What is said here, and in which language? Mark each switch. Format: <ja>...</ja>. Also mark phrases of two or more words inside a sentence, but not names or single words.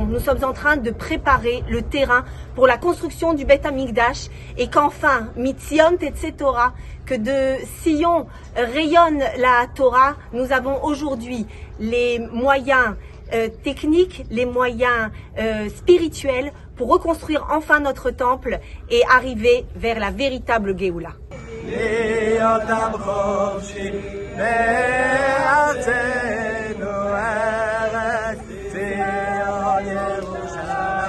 <fr>Nous sommes en train de préparer le terrain pour la construction du Beth Amikdash et qu'enfin,</fr> <he>מציון תצא תורה,</he> <fr>que de Sion rayonne la Torah, nous avons aujourd'hui les moyens techniques, les moyens spirituels pour reconstruire enfin notre temple et arriver vers la véritable Géoula.</fr> <he>בארצנו ארץ ציון ירושלים</he>